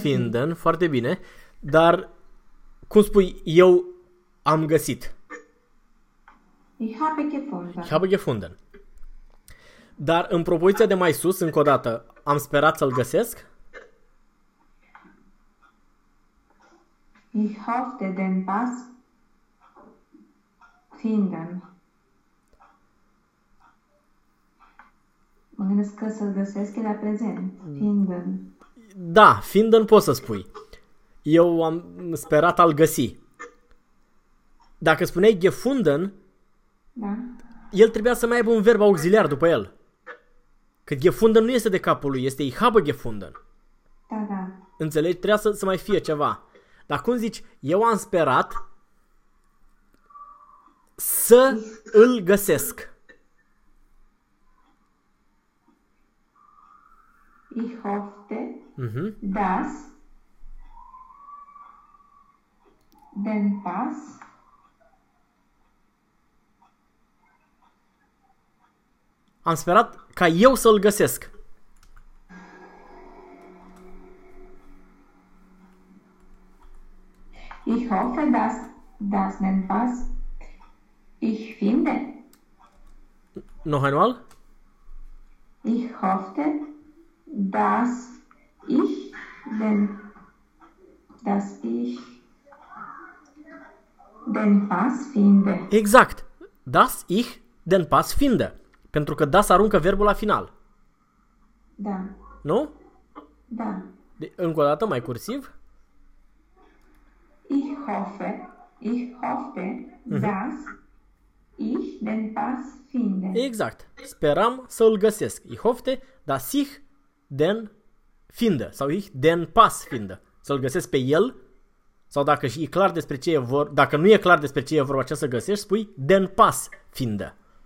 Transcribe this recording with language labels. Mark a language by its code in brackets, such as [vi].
[ro] Finden, foarte bine. Dar cum spui, eu am găsit. [de] Ich habe gefunden. [ro] Dar în propoziția de mai sus, încă o dată, am sperat să-l găsesc? [de] Ich hoffte den Pass finden. [ro] Mă gândesc că să-l găsesc e la prezent. [de] Finden. [ro] Da, finden poți să spui. Eu am sperat al găsi. Dacă spuneai gefunden, da. El trebuia să mai aibă un verb auxiliar după el. Că gefunden nu este de capul lui, este ich habe gefunden. Da, da. Înțelegi? Trebuia să mai fie ceva. Dar cum zici, eu am sperat să îl găsesc. [de] Ich hoffte, dass den Pass [ro] am sperat ca eu să-l găsesc. [de] Ich hoffe, dass den Pass ich finde. Noch einmal? Ich hoffe, dass ich den Pass finde. Exact. Das ich den Pass finde. [ro] Pentru că das aruncă verbul la final. Da. Nu? Da. Încă o dată, mai cursiv. [de] Ich hoffe, das ich den Pass finde. [ro] Exact. Speram să îl găsesc. [de] Ich hoffe, das ich den finde. [ro] Sau [de] ich den Pass finde. [ro] Să îl găsesc pe el. Sau dacă e clar despre ce e vorba, dacă nu e clar despre ce e vorba, ce să găsești, spui [de] den Pass finde.